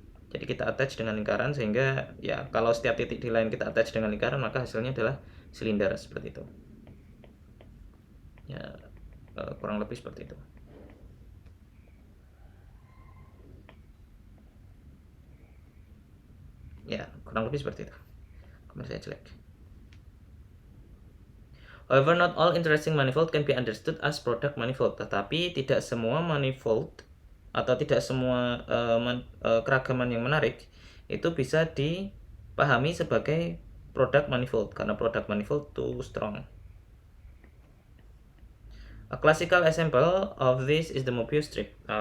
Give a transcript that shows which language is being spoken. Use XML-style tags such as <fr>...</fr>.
<id>Jadi kita attach dengan lingkaran sehingga ya kalau setiap titik di line kita attach dengan lingkaran maka hasilnya adalah silinder seperti itu. Ya kurang lebih seperti itu. Ya kurang lebih seperti itu. Kamera saya jelek.</id> <en>However, not all interesting manifold can be understood as product manifold.</en> <id>Tetapi tidak semua manifold atau tidak semua keragaman yang menarik itu bisa dipahami sebagai product manifold karena product manifold</id> <en>too strong. A classical example of this is the Mobius strip.</en>